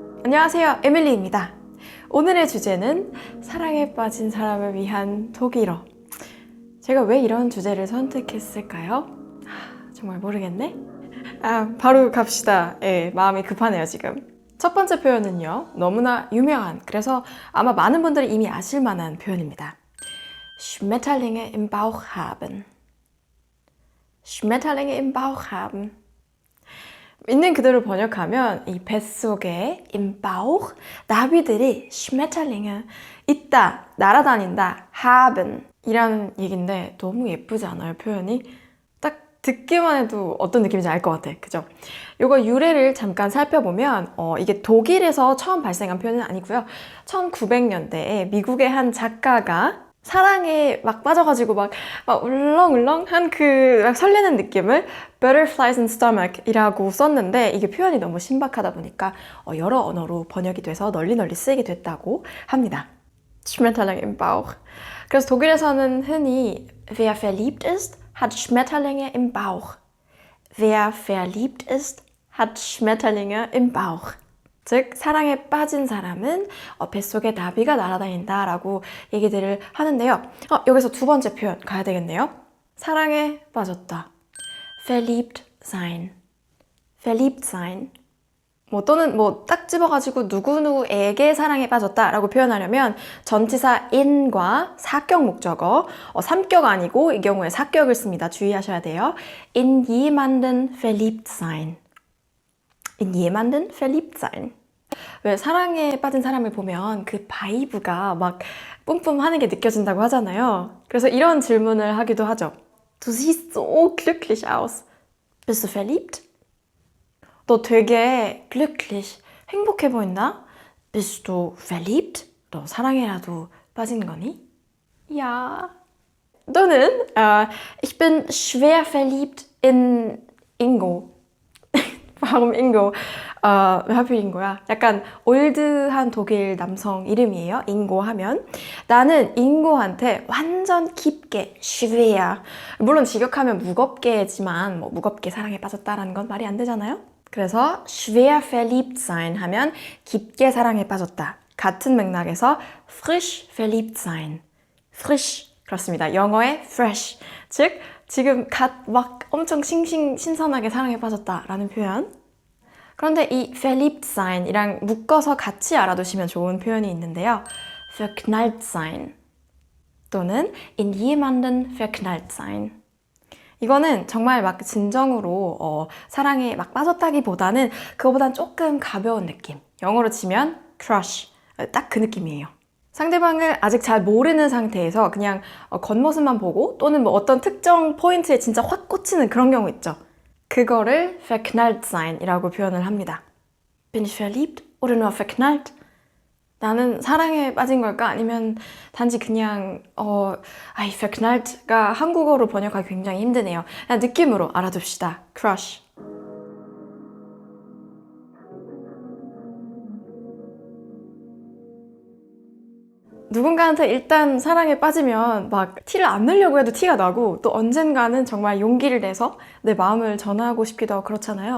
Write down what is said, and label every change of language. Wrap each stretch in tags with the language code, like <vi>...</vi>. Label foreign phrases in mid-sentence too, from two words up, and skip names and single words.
<ko>안녕하세요, 에밀리입니다. 오늘의 주제는 사랑에 빠진 사람을 위한 독일어. 제가 왜 이런 주제를 선택했을까요? 정말 모르겠네. 바로 갑시다. 마음이 급하네요, 지금. 첫 번째 표현은요, 너무나 유명한, 그래서 아마 많은 분들이 이미 아실 만한 표현입니다.</ko> <de>Schmetterlinge im Bauch haben. Schmetterlinge im Bauch haben.</de> <ko>있는 그대로 번역하면 이 뱃속에</ko> <de>im Bauch</de> <ko>나비들이 Schmetterlinge 있다, 날아다닌다, haben 이라는 얘기인데 너무 예쁘지 않아요, 표현이? 딱 듣기만 해도 어떤 느낌인지 알 것 같아, 그죠? 요거 유래를 잠깐 살펴보면 이게 독일에서 처음 발생한 표현은 아니고요. 1900년대에 미국의 한 작가가 사랑에 막 빠져가지고 막 울렁울렁한 막 설레는 느낌을</ko> <en>Butterflies in Stomach</en> <ko>이라고 썼는데 이게 표현이 너무 신박하다 보니까 여러 언어로 번역이 돼서 널리 쓰이게 됐다고 합니다.</ko> <de>Schmetterling im Bauch.</de> <ko>그래서 독일에서는 흔히</ko> <de>Wer verliebt ist, hat Schmetterlinge im Bauch. Wer verliebt ist, hat Schmetterlinge im Bauch.</de> <ko>즉 사랑에 빠진 사람은 뱃속에 나비가 날아다닌다 라고 얘기들을 하는데요. 여기서 두 번째 표현 가야 되겠네요. 사랑에 빠졌다.</ko> <de>Verliebt sein. Verliebt sein.</de> <ko>또는 딱 집어가지고 누구누구에게 사랑에 빠졌다 라고 표현하려면 전치사 in과 사격 목적어, 삼격 아니고 이 경우에 사격을 씁니다. 주의하셔야 돼요.</ko> <de>In jemanden verliebt sein. In jemanden verliebt sein.</de> <ko>왜 사랑에 빠진 사람을 보면 그 바이브가 막 뿜뿜하는 게 느껴진다고 하잖아요. 그래서 이런 질문을 하기도 하죠.</ko> <de>Du siehst so glücklich aus. Bist du verliebt?</de> <ko>너 되게 glücklich, 행복해 보인다?</ko> <de>Bist du verliebt?</de> <ko>너 사랑에라도 빠진 거니?</ko> <de>Ja. 또는 Ich bin schwer verliebt in Ingo. Warum Ingo?</de> <ko>왜 하필 인고야? 약간 올드한 독일 남성 이름이에요. 인고 하면. 나는 인고한테 완전 깊게, schwer. 물론 직역하면 무겁게지만 무겁게 사랑에 빠졌다라는 건 말이 안 되잖아요. 그래서</ko> <de>schwer verliebt sein</de> <ko>하면 깊게 사랑에 빠졌다. 같은 맥락에서</ko> <de>frisch verliebt sein. frisch.</de> <ko>그렇습니다. 영어의 fresh. 즉, 지금 막 엄청 신선하게 사랑에 빠졌다라는 표현. 그런데 이</ko> <de>verliebt sein</de> <ko>이랑 묶어서 같이 알아두시면 좋은 표현이 있는데요.</ko> <de>verknallt sein 또는 in jemanden verknallt sein.</de> <ko>이거는 정말 막 진정으로 사랑에 막 빠졌다기보다는 그거보단 조금 가벼운 느낌. 영어로 치면 crush. 딱 그 느낌이에요. 상대방을 아직 잘 모르는 상태에서 그냥 겉모습만 보고 또는 어떤 특정 포인트에 진짜 확 꽂히는 그런 경우 있죠. 그거를</ko> <de>verknallt sein</de> <ko>이라고 표현을 합니다.</ko> <de>Bin ich verliebt oder nur verknallt?</de> <ko>나는 사랑에 빠진 걸까? 아니면 단지 그냥 verknallt가 한국어로 번역하기 굉장히 힘드네요. 그냥 느낌으로 알아둡시다. crush. 누군가한테 일단 사랑에 빠지면 막 티를 안 내려고 해도 티가 나고 또 언젠가는 정말 용기를 내서 내 마음을 전하고 싶기도 하고 그렇잖아요.</ko>